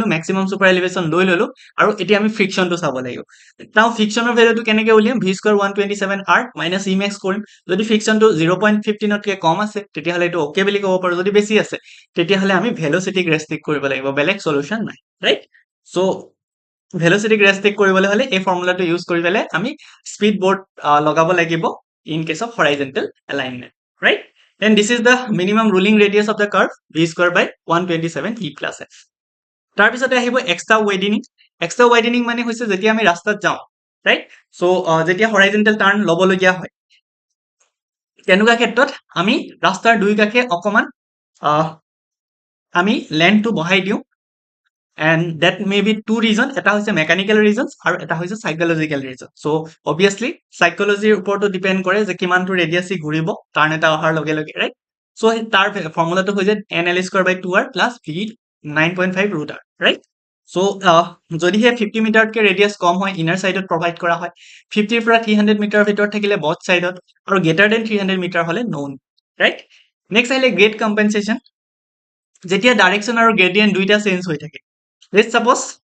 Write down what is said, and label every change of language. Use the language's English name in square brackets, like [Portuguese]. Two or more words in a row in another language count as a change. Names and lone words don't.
[English] maximum super elevation [Assamese] লৈ ল'লো আৰু এতিয়া আমি ফ্ৰিকশ্যনটো চাব লাগিব তাও [English] friction value [Assamese] কেনেকৈ উলিয়াম [English] v square 127 r minus e max [Assamese] কৰিম যদি ফ্ৰিকশ্যনটো 0.15তকৈ কম আছে তেতিয়াহ'লে এইটো অ'কে বুলি ক'ব পাৰোঁ যদি বেছি আছে তেতিয়াহ'লে আমি ভেলোচিটিক ৰেষ্ট্ৰিক্ট কৰিব লাগিব বেলেগ চলিউশ্যন নাই [English] right so' [Assamese] ভেলোচিটিক ৰেষ্ট্ৰিক্ট কৰিবলৈ হ'লে এই ফৰ্মুলাটো ইউজ কৰি পেলাই আমি [English] speed board [Assamese] লগাব লাগিব [English] in case of horizontal alignment right then this is the minimum ruling radius of the curve v square by 127 e plus f [Assamese] তাৰপিছতে আহিব [English] extra widening [Assamese] মানে হৈছে যেতিয়া আমি ৰাস্তাত যাওঁ [English] right so' [Assamese] যেতিয়া [English] horizontal turn [Assamese] ল'বলগীয়া হয় তেনেকুৱা ক্ষেত্ৰত আমি ৰাস্তাৰ দুই কাষে অকমান আমি লেন্থটো বঢ়াই দিওঁ [English] and that may be two reasons [Assamese] এটা হৈছে [English] mechanical reasons [Assamese] আৰু এটা হৈছে [English] psychological reason so obviously psychology [Assamese] ওপৰতো ডিপেণ্ড কৰে যে কিমানটো ৰেডিয়াছি ঘূৰিব টাৰ্ণ এটা অহাৰ লগে লগে [English] right so' [Assamese] তাৰ ফৰ্মুলাটো হৈ যায় [English] n l square by 2r plus v 9.5 root r right [Assamese] চ' যদিহে 50 মিটাৰতকৈ ৰেডিয়াছ কম হয় [English] inner side [Assamese] প্ৰভাইড কৰা হয় 50ৰ পৰা 300 মিটাৰৰ ভিতৰত থাকিলে [English] both side [Assamese] আৰু [English] greater than 300 meter [Assamese] হ'লে [English] none right next [Assamese] আহিলে [English] grade compensation [Assamese] যেতিয়া ডাইৰেকশ্যন আৰু গ্ৰেডিয়েণ্ট দুইটা চেঞ্জ হৈ থাকে [English] let's suppose